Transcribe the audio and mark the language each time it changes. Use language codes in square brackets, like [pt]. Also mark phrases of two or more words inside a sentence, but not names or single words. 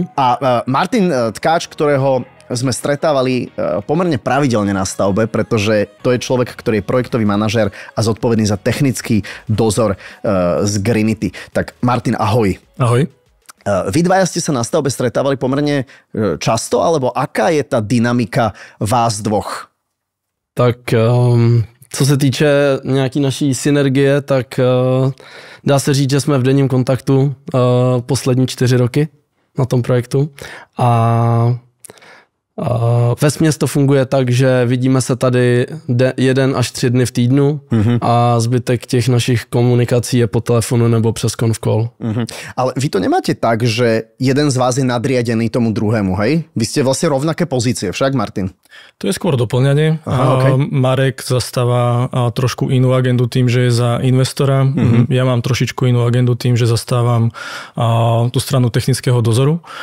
[sk] A Martin Tkáč, ktorého sme stretávali pomerne pravidelne na stavbe, pretože to je človek, ktorý je projektový manažér a zodpovedný za technický dozor z Grinity. Tak Martin, ahoj. Ahoj. Vy dvaja ste sa na stavbe stretávali pomerne často, alebo aká je tá dynamika vás dvoch? [cs] Tak co se týče nějaký naší synergie, tak dá se říct, že jsme v denním kontaktu poslední 4 roky na tom projektu a vesměs to funguje tak, že vidíme se tady 1 až 3 dny v týdnu a zbytek těch našich komunikací je po telefonu nebo přes [en] conf call. [sk] Ale vy to nemáte tak, že jeden z vás je nadriadený tomu druhému, hej? Vy ste vlastne rovnaké pozície, však Martin? To je skôr doplňanie. Okay. Marek zastáva trošku inú agendu tým, že je za investora. Ja mám trošičku inú agendu tým, že zastávam tú stranu technického dozoru.